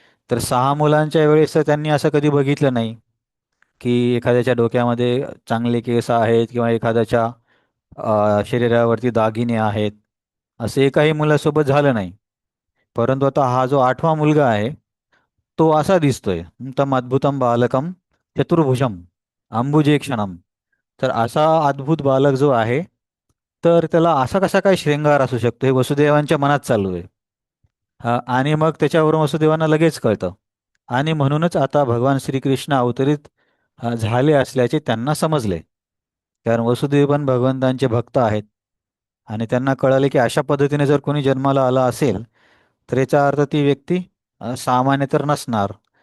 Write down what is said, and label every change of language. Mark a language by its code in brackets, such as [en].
[mr] तर 6 मुलांच्या वेळेस तर त्यांनी असं कधी बघितलं नाही की एखाद्याच्या डोक्यामध्ये चांगले केस आहेत किंवा एखाद्याच्या शरीरावरती दागिने आहेत. असं एकाही मुलासोबत झालं नाही. परंतु आता हा जो 8वा मुलगा आहे तो असा दिसतोय. [sa] तम अद्भुतम बालकम चतुर्भुजम अंबुजे क्षणम. [mr] तर असा अद्भुत बालक जो आहे तर त्याला असा कसा काय श्रृंगार असू शकतो हे वसुदेवांच्या मनात चालू आहे. आणि मग त्याच्यावरून वसुदेवांना लगेच कळतं. आणि म्हणूनच आता भगवान श्रीकृष्ण अवतरित झाले असल्याचे त्यांना समजले. कारण वसुदेव पण भगवंतांचे भक्त आहेत. आणि त्यांना कळाले की अशा पद्धतीने जर कोणी जन्माला आला असेल तर याचा अर्थ ती व्यक्ती सामान्य तर नसणार.